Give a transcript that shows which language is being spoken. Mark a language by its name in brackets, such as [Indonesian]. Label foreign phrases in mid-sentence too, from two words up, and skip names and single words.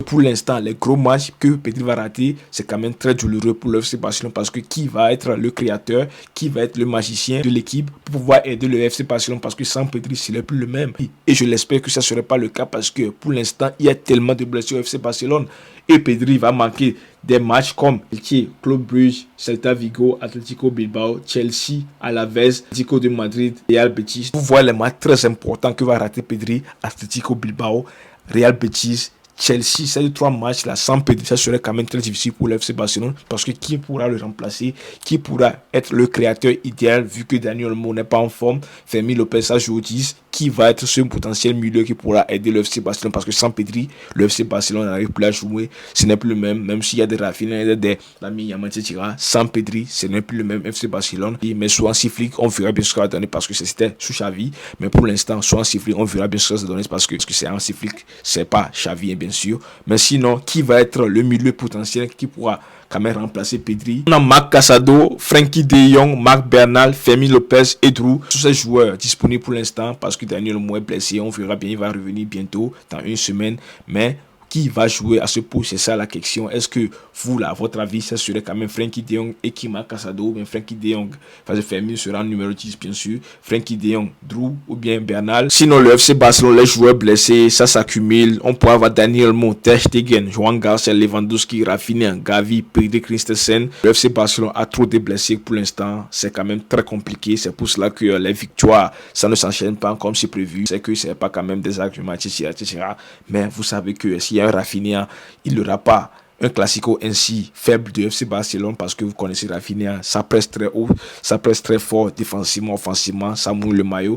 [French] Pour l'instant, les gros matchs que Pedri va rater, c'est quand même très douloureux pour le FC Barcelone parce que qui va être le créateur, qui va être le magicien de l'équipe pour pouvoir aider le FC Barcelone parce que sans Pedri, ce n'est plus le même. Et je l'espère que ça ne serait pas le cas parce que pour l'instant, il y a tellement de blessures au FC Barcelone et Pedri va manquer des matchs comme Club Brugge, Celta Vigo, Atlético Bilbao, Chelsea, Alaves, Atlético de Madrid, Real Betis. Vous voyez les matchs très importants que va rater Pedri, Atlético Bilbao, Real Betis, Chelsea. Ces 3 matchs là sans Pedri, ça serait quand même très difficile pour l'FC Barcelone parce que qui pourra le remplacer, qui pourra être le créateur idéal vu que Daniel Olmo n'est pas en forme, Fermin Lopez a joué au 10, qui va être ce potentiel milieu qui pourra aider le FC Barcelone parce que sans Pedri, le FC Barcelone n'arrive plus à jouer, ce n'est plus le même s'il y a des Rafinha, des Lamine Yamal, etc. Sans Pedri, ce n'est plus le même FC Barcelone. Mais soit en Flick, on verra bien ce que ça va donner parce que c'était sous Xavi, mais pour l'instant, soit en Flick, on verra bien ce que ça va donner parce que c'est en Flick, c'est pas Xavi bien sûr, mais sinon, qui va être le milieu potentiel qui pourra quand même remplacer Pedri? On a Marc Casado, Frenkie de Jong, Marc Bernal, Fermin Lopez et Drew. Tous ces joueurs disponibles pour l'instant parce que Daniel Olmo est blessé. On verra bien, il va revenir bientôt dans une semaine. Mais qui va jouer à ce poste? C'est ça la question. Est-ce que vous, là, à votre avis, ça serait quand même Frenkie de Jong et qui Marc Casado ou bien Frenkie de Jong? Parce que Fermin sera en numéro 10, bien sûr. Frenkie de Jong, Drew ou bien Bernal. Sinon, le FC Barcelone, les joueurs blessés, ça s'accumule. On peut avoir Daniel Olmo, Ter Stegen, Johan Garcia, Lewandowski, Rafinha, Gavi, Pedri, Christensen. Le FC Barcelone a trop de blessés pour l'instant. C'est quand même très compliqué. C'est pour cela que les victoires, ça ne s'enchaîne pas comme c'est prévu. C'est que c'est pas quand même des arguments, etc. Mais vous savez que si un Rafinha, il n'aura pas un classico ainsi faible de FC Barcelone parce que vous connaissez Rafinha, ça presse très haut, ça presse très fort défensivement, offensivement, ça mouille le maillot.